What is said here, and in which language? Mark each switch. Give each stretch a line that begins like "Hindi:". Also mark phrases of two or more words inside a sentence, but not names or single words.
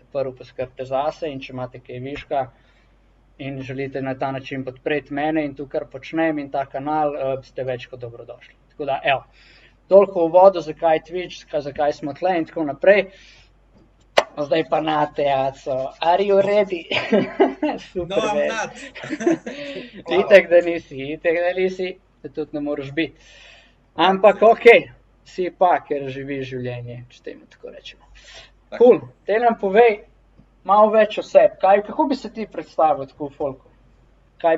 Slovenian: Prvo poskrbite zase in če imate kaj viška in želite na ta način podpreti mene in to, kar počnem in ta kanal, ste več kot dobrodošli. Tako da, evo, toliko v uvodu, zakaj Twitch, zakaj smo tle in tako naprej. Zdaj pa nate, Aco.
English: Are you ready? Super, No, I'm man. not.
Slovenian: Itak da nisi, da tudi ne moreš biti. Ampak okej, si pa, ker živiš življenje, če temu tako rečemo. Tako. Cool, te nam povej malo več o sebi. Kako bi se ti predstavil tako v folku?